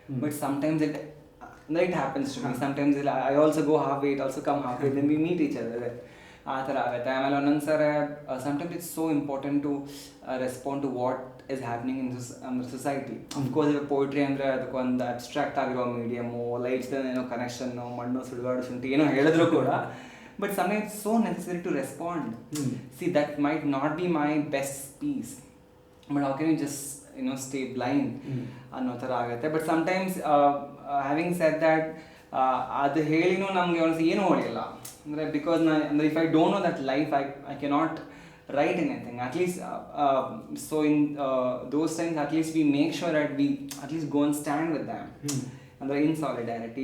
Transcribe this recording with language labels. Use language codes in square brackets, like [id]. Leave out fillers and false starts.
[en] But sometimes it happens to me. Sometimes I also go halfway, it also come halfway, then we meet each other. [kn] ಆ ಥರ ಆಗುತ್ತೆ. ಆಮೇಲೆ ಒಂದೊಂದ್ಸರಿ [en] sometimes it's so important to respond to what is happening in the society. [kn] Of course ಈಗ poetry ಅಂದರೆ ಅದಕ್ಕೊಂದು abstract ಆಗಿರೋ medium, lights ಏನೋ ಕನೆಕ್ಷನ್ನು, ಮಣ್ಣು ಸುಡುಗಾಡು ಶುಂಠಿ ಏನೋ ಹೇಳಿದ್ರು ಕೂಡ [en] but sometimes it's so necessary to respond. See, that might not be my best piece, but how can you just stay blind [kn] ಅನ್ನೋ ಥರ ಆಗುತ್ತೆ. [en] but sometimes having said that [kn] ಅದು ಹೇಳಿನೂ ನಮಗೆ ಒಂದ್ಸಲ ಏನೂ ಹೊಳೆಯಲ್ಲ. [en] ಅಂದರೆ ಬಿಕಾಸ್ ಅಂದರೆ if I don't know that life I cannot write anything. At least so in those times at least we make sure that we at least go and stand with them and in solidarity.